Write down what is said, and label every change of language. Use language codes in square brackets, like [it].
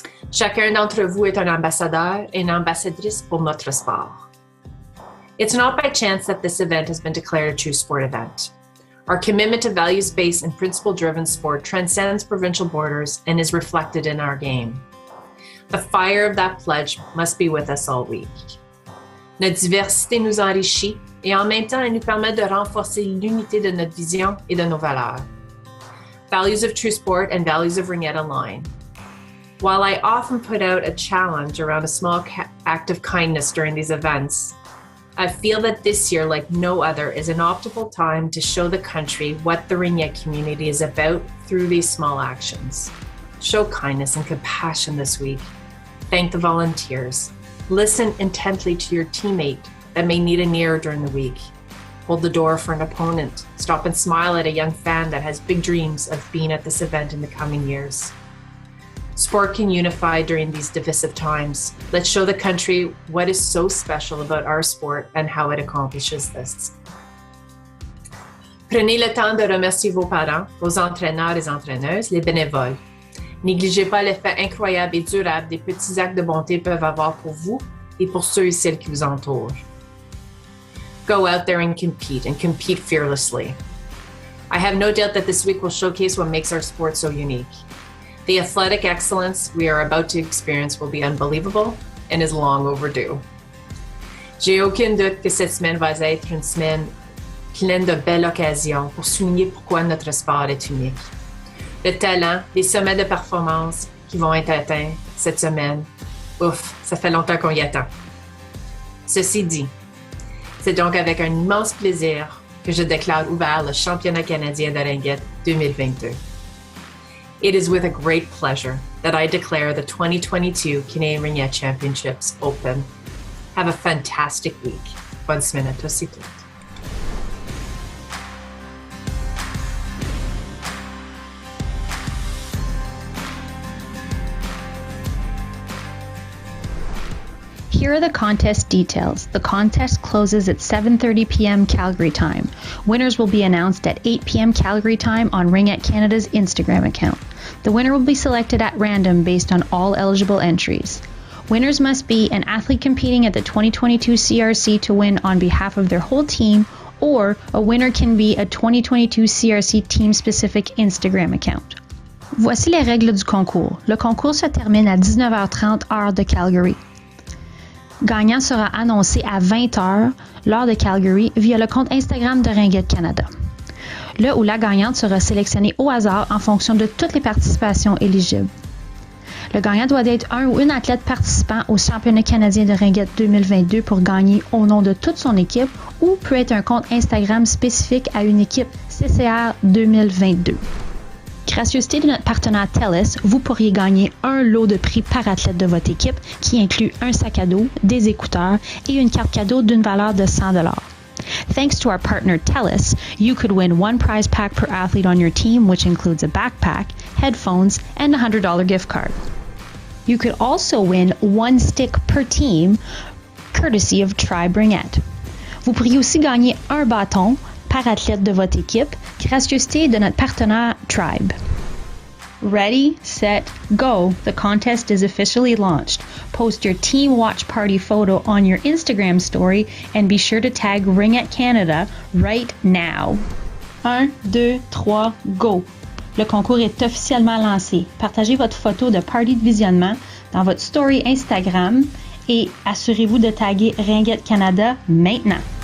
[fr] Chacun d'entre vous est un ambassadeur et une ambassadrice pour notre sport. [en] It's not by chance that this event has been declared a true sport event. Our commitment to values-based and principle-driven sport transcends provincial borders and is reflected in our game. The fire of that pledge must be with us all week. [fr] Notre diversité nous enrichit et en même temps, elle nous permet de renforcer l'unité de notre vision et de nos valeurs. [en] Values of true sport and values of ringette align. While I often put out a challenge around a small act of kindness during these events, I feel that this year, like no other, is an optimal time to show the country what the ringette community is about through these small actions. Show kindness and compassion this week. Thank the volunteers. Listen intently to your teammate that may need an ear during the week. Hold the door for an opponent. Stop and smile at a young fan that has big dreams of being at this event in the coming years. Sport can unify during these divisive times. Let's show the country what is so special about our sport and how it accomplishes this. [fr] Prenez le temps de remercier vos parents, vos entraîneurs et entraîneuses, les bénévoles. Négligez pas l'effet incroyable et durable des petits actes de bonté peuvent avoir pour vous et pour ceux et celles qui vous entourent. [en] Go out there and compete fearlessly. I have no doubt that this week will showcase what makes our sport so unique. The athletic excellence we are about to experience will be unbelievable and is long overdue. [fr] J'ai aucun doute que cette semaine va être une semaine pleine de belles occasions pour souligner pourquoi notre sport est unique. Le talent, les sommets de performance qui vont être atteints cette semaine, ouf, ça fait longtemps qu'on y attend. Ceci dit, c'est donc avec un immense plaisir que je déclare ouvert le championnat canadien de ringette 2022. [en] It is with a great pleasure that I declare the 2022 Canadian Ringette Championships open. Have a fantastic week. [fr] Bonne semaine à tous et toutes. [en] Here are the contest details. The contest closes at 7:30 p.m. Calgary time. Winners will be announced at 8 p.m. Calgary time on Ringette Canada's Instagram account. The winner will be selected at random based on all eligible entries. Winners must be an athlete competing at the 2022 CRC to win on behalf of their whole team, or a winner can be a 2022 CRC team-specific Instagram account. [fr] Voici les règles du concours. Le concours se termine à 19h30 heure de Calgary. Gagnant sera annoncé à 20h l'heure de Calgary via le compte Instagram de Ringuette Canada. Le ou la gagnante sera sélectionnée au hasard en fonction de toutes les participations éligibles. Le gagnant doit être un ou une athlète participant au championnat canadien de Ringuette 2022 pour gagner au nom de toute son équipe ou peut être un compte Instagram spécifique à une équipe CCR 2022. Gracieuseté de notre partenaire TELUS, vous pourriez gagner un lot de prix par athlète de votre équipe qui inclut un sac à dos, des écouteurs et une carte cadeau d'une valeur de 100 $. [en] Thanks to our partner TELUS, you could win one prize pack per athlete on your team, which includes a backpack, headphones, and a $100 gift card. You could also win one stick per team, courtesy of Tribe Ringette. [fr] Vous pourriez aussi gagner un bâton par athlète de votre équipe, gracieuseté de notre partenaire Tribe. [en] Ready, set, go. The contest is officially launched. Post your team watch party photo on your Instagram story and be sure to tag Ringette Canada right now. 1, 2, 3, go. [fr] Le concours est officiellement lancé. Partagez votre photo de party de visionnement dans votre story Instagram et assurez-vous de taguer Ringette Canada maintenant.